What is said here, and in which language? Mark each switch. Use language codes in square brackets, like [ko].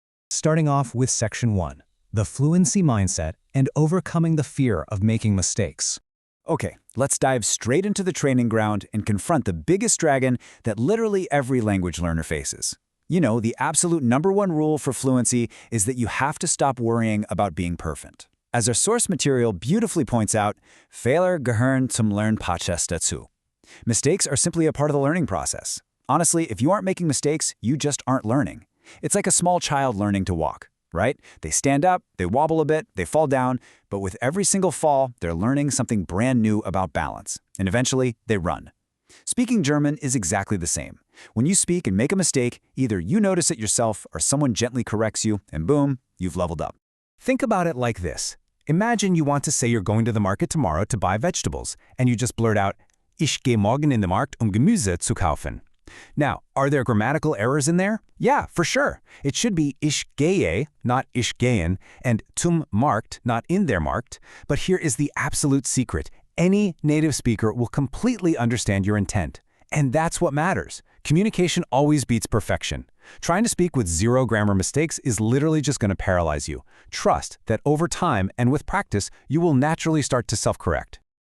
[en] Starting off with Section 1, the fluency mindset and overcoming the fear of making mistakes. Okay, let's dive straight into the training ground and confront the biggest dragon that literally every language learner faces. You know, the absolute #1 rule for fluency is that you have to stop worrying about being perfect. As our source material beautifully points out, [de] Fehler gehören zum Lernprozess dazu. [en] Mistakes are simply a part of the learning process. Honestly, if you aren't making mistakes, you just aren't learning. It's like a small child learning to walk, right? They stand up, they wobble a bit, they fall down, but with every single fall, they're learning something brand new about balance. And eventually, they run. Speaking German is exactly the same. When you speak and make a mistake, either you notice it yourself or someone gently corrects you, and boom, you've leveled up. Think about it like this. Imagine you want to say you're going to the market tomorrow to buy vegetables, and you just blurt out, [de] Ich gehe morgen in den Markt, Gemüse zu kaufen. [en] Now, are there grammatical errors in there? Yeah, for sure. It should be [de] Ich gehe, [en] not [de] Ich gehen, [en] and [de] zum Markt, [en] not [de] in der Markt. [en] But here is the absolute secret. Any native speaker will completely understand your intent. And that's what matters. Communication always beats perfection. Trying to speak with zero grammar mistakes is literally just going to paralyze you. Trust that over time and with practice, you will naturally start to self-correct.